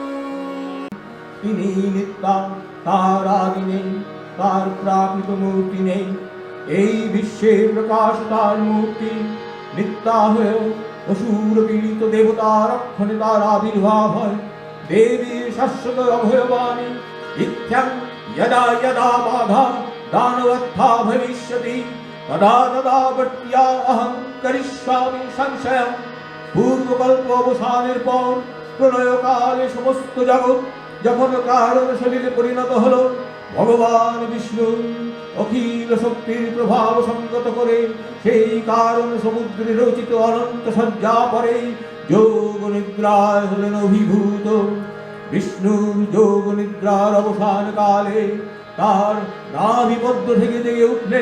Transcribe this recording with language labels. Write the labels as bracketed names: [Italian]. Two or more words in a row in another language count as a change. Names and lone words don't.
[Bangla] তিনি নিত্যা তার আদি নেই তার প্রাকৃত মূর্তি নেই এই বিশ্বে প্রকাশ তার মূর্তি নিত্যা হয়ে অসুর পীড়িত দেবতা রক্ষণে তার আবির্ভাব হয় দেবীর শাশ্বত অভয়বাণী ইত্যং [Sanskrit] यदा यदा बाधा दानवत्था भविष्यति तदा तदा बट्या अहं करिष्यामि संशयं [Bangla] পূর্বকল্পবসানের পর প্রলয়কালে সমস্ত জগৎ যখন কারণ শরীরে পরিণত হলো ভগবান বিষ্ণু অখিল শক্তির প্রভাব সঙ্গত করে সেই কারণ সমুদ্রে রচিত অনন্ত সজ্জা পরে যোগ নিদ্রায় হলেন অভিভূত বিষ্ণুর যোগ নিদ্রার অবসান কালে তার নাভিপদ্ম থেকে জেগে উঠলেন